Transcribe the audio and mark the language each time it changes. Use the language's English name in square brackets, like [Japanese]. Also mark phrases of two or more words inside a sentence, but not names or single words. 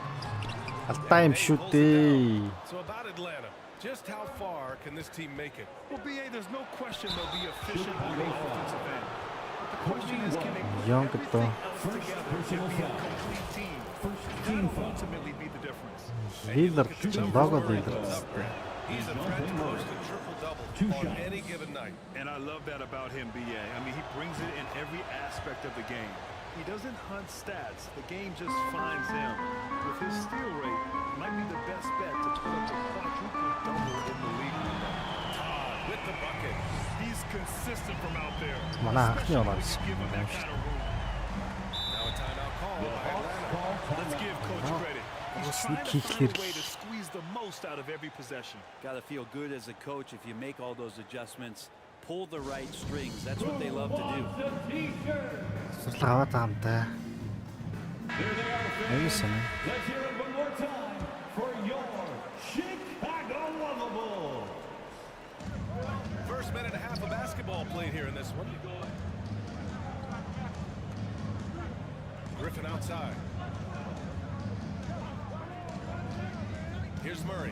[English] Time shooting. So about Atlanta, just how far can this team make it? Well, BA, there's no question they'll be efficient on the offensive end. But the question is, can they put Young everything else together to be a complete team? That'll ultimately be the difference. [Russian] Лидер, много лидер. [English] He's a threat to post a triple-double on any given night. And I love that about him, BA. I mean, he brings it in every aspect of the game. He doesn't hunt stats. The game just finds him. With his steal rate, might be the best bet to put up a quadruple-double in the league. Todd with the bucket. He's consistent from out there. [Mongolian] Манай анхны оноо байсан. [English] Now a timeout call by Atlanta. Let's give coach credit. He's trying to find a way to squeeze the most out of every possession. Got to feel good as a coach if you make all those adjustments. Pull the right strings. That's what they love to do. [Mongolian] Сурлага аваад байгаа юм да. Аюусан. [English] Let's hear it one more time for your Chicago Bulls. First minute and a half of basketball played here in this one. Griffin outside. Here's Murray.